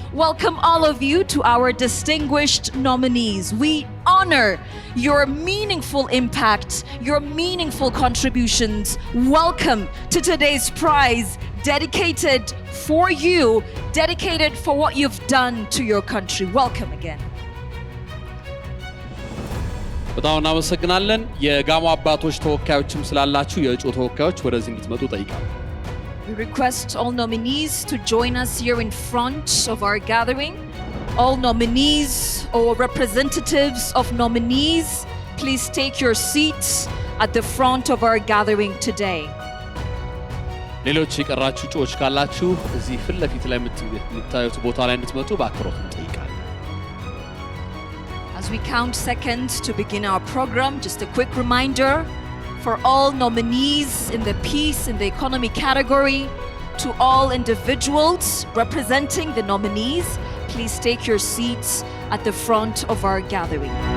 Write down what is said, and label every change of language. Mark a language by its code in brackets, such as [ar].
[en] Welcome all of you to our distinguished nominees. We honor your meaningful impact, your meaningful contributions. Welcome to today's prize, dedicated for you, dedicated for what you've done to your country. Welcome again. [am] በጣም እናመሰግናለን። የጋሞ አባቶች ተወካዮችም ስላላችሁ የእጩ ተወካዮች ወደዚህ እንድትመጡ ጠይቃለሁ። [en] We request all nominees to join us here in front of our gathering. All nominees or representatives of nominees, please take your seats at the front of our gathering today. [am] ሌሎች የቀራችሁ እጩዎች ካላችሁ እዚህ ፊት ለፊት ላይ የምታዩት ቦታ ላይ እንድትመጡ በአክብሮት እንጠይቃለን። [en] As we count seconds to begin our program, just a quick reminder for all nominees in the peace and the economy category, to all individuals representing the nominees, please take your seats at the front of our gathering.